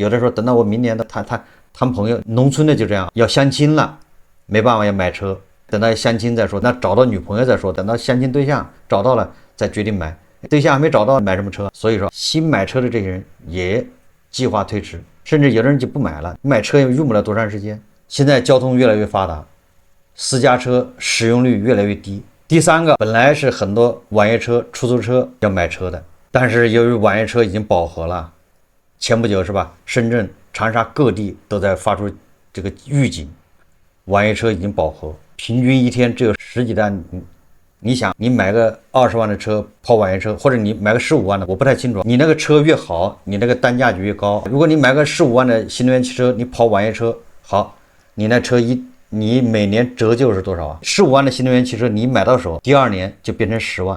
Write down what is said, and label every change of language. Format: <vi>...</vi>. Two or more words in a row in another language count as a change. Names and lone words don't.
<zh>有的時候等到我明年的談朋友，農村的就這樣，要相親了，沒辦法要買車，等到相親再說，那找到女朋友再說，等到相親對象找到了再決定買，對象還沒找到買什麼車？所以說新買車的這些人也計劃推遲，甚至有的人就不買了，買車也用不了多長時間。现在交通越来越发达，私家车使用率越来越低。第三个，本来是很多网约车、出租车要买车的，但是由于网约車已经饱和了，前不久是吧？深圳、长沙各地都在发出这个预警，网约车已经饱和，平均一天只有10几单。你想，你买個20 萬的車跑網約車，或者你買個15萬的，我不太清楚。你那個車越好，你那個單價就越高。如果你買個15萬的新能源汽車，你跑網約車，好，你那車你每年折舊是多少啊？15萬的新能源汽車你買到手，第2年就變成10萬。</zh>